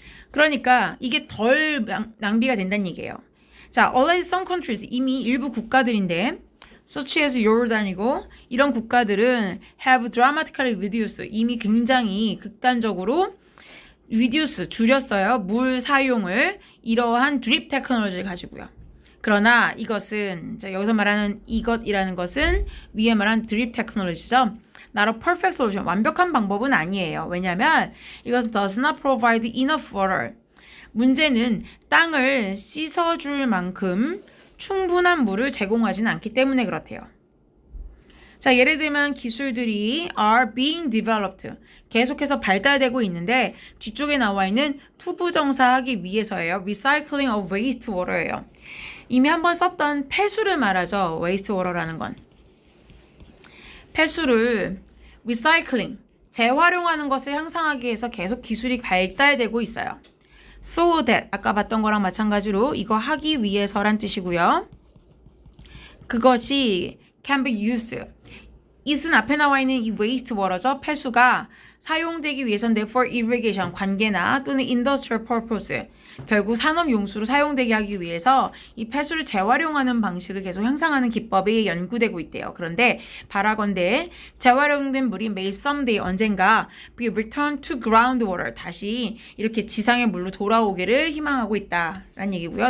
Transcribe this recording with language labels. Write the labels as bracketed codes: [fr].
[ko] 그러니까 이게 덜 낭비가 된다는 얘기예요. 자, [en] already some countries [ko] 이미 일부 국가들인데 such as 요르단이고 이런 국가들은 [en] have dramatically reduced [ko] 이미 굉장히 극단적으로 reduce 줄였어요. 물 사용을 이러한 드립 테크놀로지를 가지고요. 그러나 이것은 여기서 말하는 이것이라는 것은 위에 말한 드립 테크놀로지죠. [en] Not a perfect solution. [ko] 완벽한 방법은 아니에요. 왜냐하면 이것은 [en] does not provide enough water. [ko] 문제는 땅을 씻어줄 만큼 충분한 물을 제공하지는 않기 때문에 그렇대요. 자, 예를 들면 기술들이 [en] are being developed. [ko] 계속해서 발달되고 있는데 뒤쪽에 나와 있는 투부정사하기 위해서예요. [en] Recycling of wastewater예요. [ko] 이미 한번 썼던 폐수를 말하죠. wastewater라는 건. 폐수를 recycling, 재활용하는 것을 향상하기 위해서 계속 기술이 발달되고 있어요. So that, 아까 봤던 거랑 마찬가지로 이거 하기 위해서란 뜻이고요. 그것이 [en] can be used. [ko] it은 앞에 나와 있는 이 wastewater죠. 폐수가 사용되기 위해서는 [en] for irrigation, [ko] 관계나 또는 [en] industrial purpose, [ko] 결국 산업 용수로 사용되게 하기 위해서 이 폐수를 재활용하는 방식을 계속 향상하는 기법이 연구되고 있대요. 그런데 바라건대 재활용된 물이 [en] may someday [ko] 언젠가 [en] be returned to groundwater, [ko] 다시 이렇게 지상의 물로 돌아오기를 희망하고 있다라는 얘기고요.